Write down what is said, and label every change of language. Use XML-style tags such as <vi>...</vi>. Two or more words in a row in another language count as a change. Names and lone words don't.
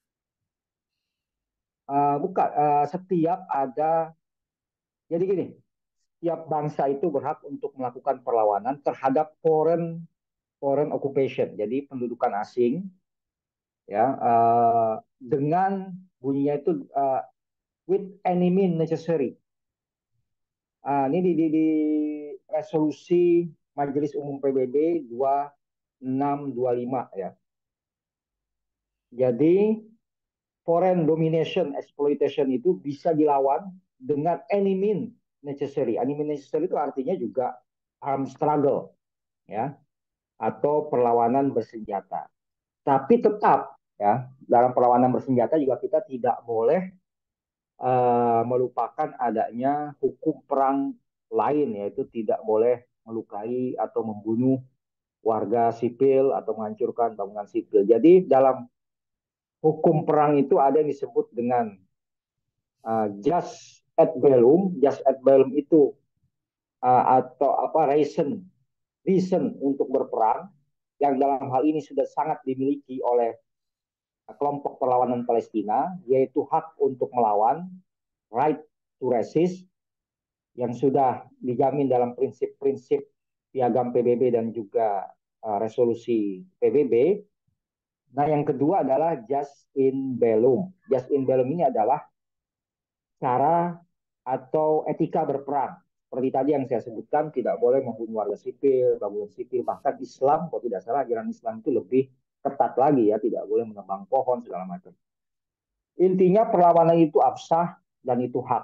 <id>bukan setiap ada, jadi gini, setiap bangsa itu berhak untuk melakukan perlawanan terhadap</id> <en>foreign occupation,</en> <id>jadi pendudukan asing ya, dengan bunyinya itu</id> <en>with any means necessary.</en> <id>Ini di resolusi Majelis Umum PBB 2625 ya. Jadi</id> <en>foreign domination exploitation</en> <id>itu bisa dilawan dengan</id> <en>any means necessary. Any means necessary</en> <id>itu artinya juga</id> <en>armed struggle</en> <id>ya, atau perlawanan bersenjata. Tapi tetap ya, dalam perlawanan bersenjata juga kita tidak boleh melupakan adanya hukum perang lain, yaitu tidak boleh melukai atau membunuh warga sipil atau menghancurkan bangunan sipil. Jadi dalam hukum perang itu ada yang disebut dengan</id> <la>jus ad bellum. Jus ad bellum</la> <id>itu atau apa, reason untuk berperang, yang dalam hal ini sudah sangat dimiliki oleh kelompok perlawanan Palestina, yaitu hak untuk melawan,</id> <en>right to resist,</en> <id>yang sudah dijamin dalam prinsip-prinsip piagam PBB dan juga resolusi PBB. Nah, yang kedua adalah</id> <la>jus in bellum. Jus in bellum</la> <id>ini adalah cara atau etika berperang. Seperti tadi yang saya sebutkan, tidak boleh membunuh warga sipil, bangunan sipil, bahkan Islam, kalau tidak salah ajaran Islam itu lebih ketat lagi ya, tidak boleh menebang pohon segala macam. Intinya perlawanan itu absah dan itu hak.</id>